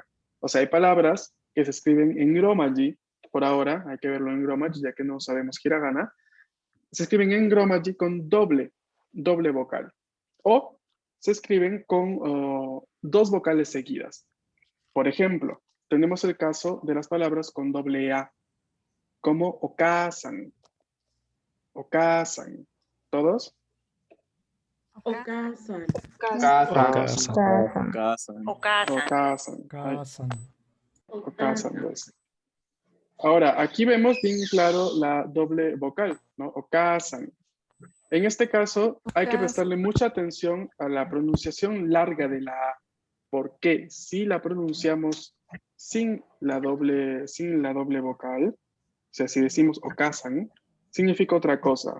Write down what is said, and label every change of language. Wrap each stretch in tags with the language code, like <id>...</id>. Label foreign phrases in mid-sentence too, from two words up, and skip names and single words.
<es>O sea, hay palabras que se escriben en romaji, por ahora, hay que verlo en romaji, ya que no sabemos hiragana, se escriben en romaji con doble vocal. O se escriben con dos vocales seguidas. Por ejemplo, tenemos el caso de las palabras con doble A, como okasan. Okasan. ¿Todos? Okasan. Okasan. Ahora, aquí vemos bien claro la doble vocal, ¿no? Okasan. En este caso, hay que prestarle mucha atención a la pronunciación larga de la A, porque si la pronunciamos sin la doble vocal, o sea, si decimos okasan, significa otra cosa.</es>